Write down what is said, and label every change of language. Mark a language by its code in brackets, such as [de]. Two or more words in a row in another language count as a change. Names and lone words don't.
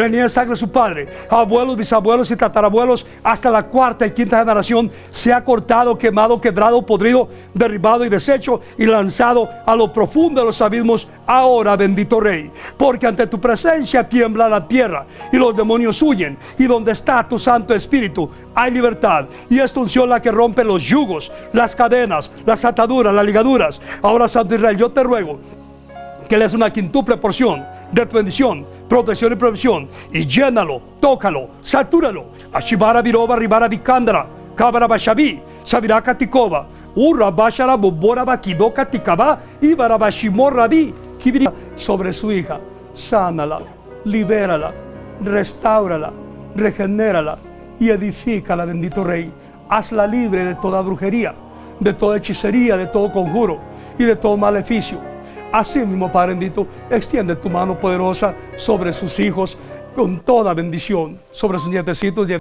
[es] línea de sangre de su padre, abuelos, bisabuelos y tatarabuelos, hasta la cuarta y quinta generación, sea cortado, quemado, quebrado, podrido, derribado y deshecho y lanzado a lo profundo de los abismos, ahora, bendito Rey, porque ante tu presencia tiembla la tierra y los demonios huyen, y donde está tu Santo Espíritu hay libertad, y esta unción la que rompe los yugos, las cadenas, las ataduras, las ligaduras. Ahora, Santo Israel, yo te ruego que le des una quíntuple porción de tu bendición, protección y provisión, y llénalo, tócalo, satúralo. Ashibara viroba ribara vicandra, cabara bashabi, sabiraka tikova, urra bashara bobora bakidoka tikaba, ibara bashimorrabi, kibiri. Sobre su hija, sánala, libérala, restáurala, regenérala y edifícala, bendito Rey. Hazla libre de toda brujería, de toda hechicería, de todo conjuro y de todo maleficio. Así mismo, Padre bendito, extiende tu mano poderosa sobre sus hijos con toda bendición, sobre sus nietecitos.